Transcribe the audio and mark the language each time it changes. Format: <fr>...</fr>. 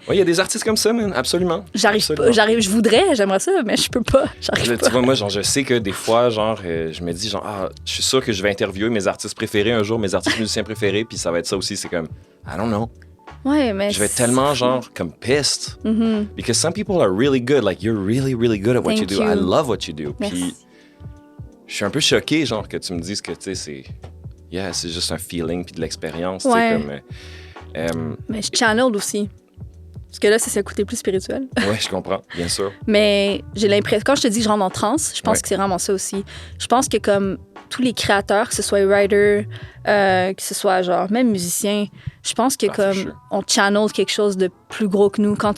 <fr>Oui, il y a des artistes comme ça, man. Absolument. Je voudrais, j'aimerais ça, mais je peux pas. J'arrive pas. Tu vois, moi, genre, je sais que des fois, genre, je me dis, genre, je suis sûr que je vais interviewer mes artistes préférés un jour, mes artistes musiciens préférés, puis ça va être ça aussi. C'est comme,</fr> <en>I don't know.</en> <fr>Ouais, mais... Je vais être tellement, genre, comme pissed.</fr> <en>Because some people are really good. Like, you're really, really good at what you do. I love what you do.</en> <fr>Puis, je suis un peu choqué, genre, que tu me dises que, tu sais, c'est... Yeah, c'est juste un feeling puis de l'expérience, tu sais, comme... Mais je channel aussi. Parce que là, c'est le côté plus spirituel. Oui, je comprends, bien sûr. Mais j'ai l'impression... Quand je te dis que je rentre en transe, je pense que c'est vraiment ça aussi. Je pense que comme tous les créateurs, que ce soit writer, que ce soit genre même musicien, je pense que comme on channel quelque chose de plus gros que nous.</fr>